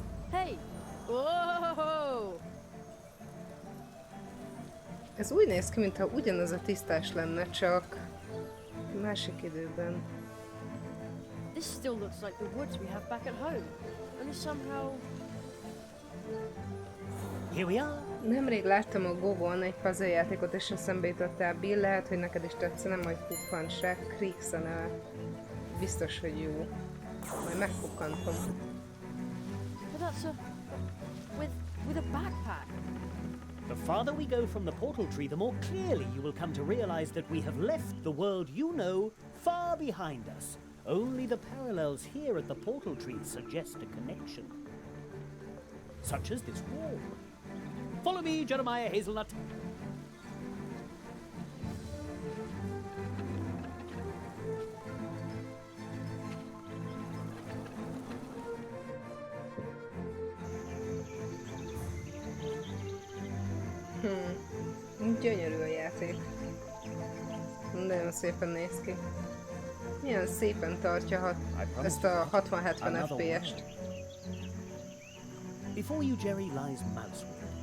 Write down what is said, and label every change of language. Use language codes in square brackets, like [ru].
[en] Hey! Whoa! [hu] Ez úgy néz ki, mintha ugyanaz a tisztás lenne, csak másik időben. [en] This still looks like the woods we have back at home. Only somehow... Here we are. [hu] Nemrég láttam a Go-on egy puzzle játékot, és eszembe jutottál, Bill, lehet, hogy neked is tetszene, majd pukkants rá, Creeks a neve. Biztos, hogy jó. Majd megpukkantom. [en] But that's a... with a backpack. The farther we go from the portal tree, the more clearly you will come to realize that we have left the world you know far behind us. Only the parallels here at the portal tree suggest a connection. Such as this wall. Follow me, Jeremiah Hazelnut. [hu] Gyönyörű a játék. Nagyon szépen néz ki. Milyen szépen tartja ezt a 60-70 FPS-t. [en] Before you, Jerry, lies Mousewood.